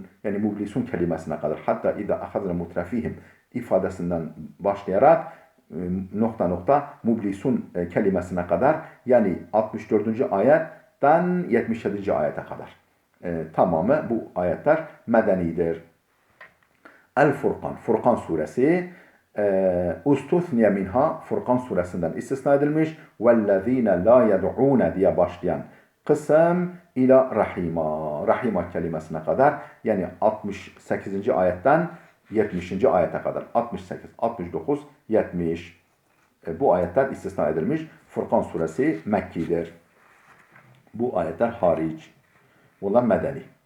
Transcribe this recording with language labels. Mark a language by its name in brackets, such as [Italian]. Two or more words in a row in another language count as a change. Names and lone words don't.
[Turkish] Yani mublisun kelimesine kadar. Hatta [Arabic] إذا أخذنا مترفيهم [Turkish] ifadesinden başlayarak mublisun kelimesine kadar yani 64. ayetten 77. ayete kadar. Tamamı bu ayetler medenidir. El-Furkan, Furkan suresi [Arabic] استثني منها [Turkish] Furkan suresinden istisna edilmiş. [Arabic] وَالَّذ۪ينَ لَا يَدْعُونَ [Turkish] diye başlayan kısım [Arabic] إلى رحيما. [Turkish] Rahima kelimesine kadar yani 68. ayetten 70. ayete kadar. 68, 69, 70. Bu ayetler istisna edilmiş. Furkan suresi Mekki'dir. Bu ayetler hariç. Bunlar medeni.